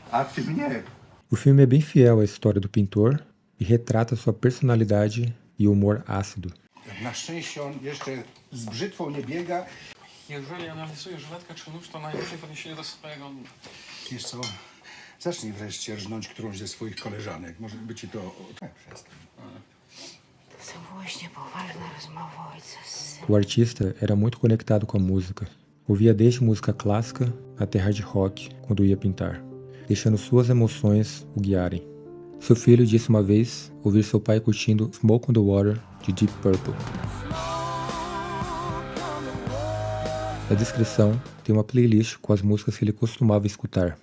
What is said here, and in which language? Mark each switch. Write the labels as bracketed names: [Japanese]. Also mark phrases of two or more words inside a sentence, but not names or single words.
[Polish] A ty mnie. [Portuguese] O filme é bem fiel à história do pintor e retrata sua personalidade e humor ácido. [Polish] Na szczęście on jeszcze z brzytwą nie biega. Jeżeli analizujesz żyletkę czy nóż, to najlepiej w odniesieniu do swojego... Wiesz co, zacznij wreszcie rżnąć którąś ze swoich koleżanek. Może by ci to... Przestań. To są właśnie poważne rozmowy ojca z synem. [Portuguese] O artista era muito conectado com a música. Ouvia desde música clássica até [English] hard rock [Portuguese] quando ia pintar, deixando suas emoções o guiarem. Seu filho disse uma vez ouvir seu pai curtindo Smoke on the Water de Deep Purple. Na descrição tem uma playlist com as músicas que ele costumava escutar.